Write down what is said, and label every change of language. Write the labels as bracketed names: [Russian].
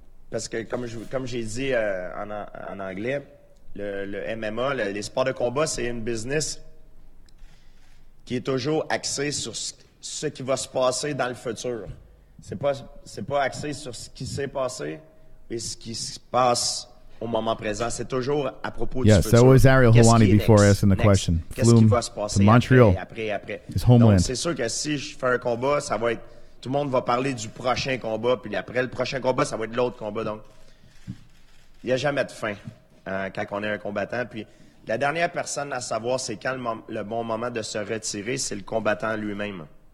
[French] Parce que comme j'ai dit en anglais, le MMA, les sports de combat, c'est une business qui est toujours axée sur ce qui va se passer dans le futur. C'est pas axé sur ce qui s'est passé et ce qui se passe au moment présent. C'est toujours à propos du futur. [English] Yes, that was ARIEL HELWANI before asking the question. [French] Qu'est-ce qui va se passer [English] to Montreal, [French] après. [English] his homeland. [French] Donc, c'est sûr que si je fais un combat, ça va être... Tout le monde va parler du prochain combat, puis après le prochain combat, ça va être l'autre combat. Donc, il n'y a jamais de fin quand on est un combattant. Puis, la dernière personne à savoir c'est quand le bon moment de se retirer, c'est le combattant lui-même.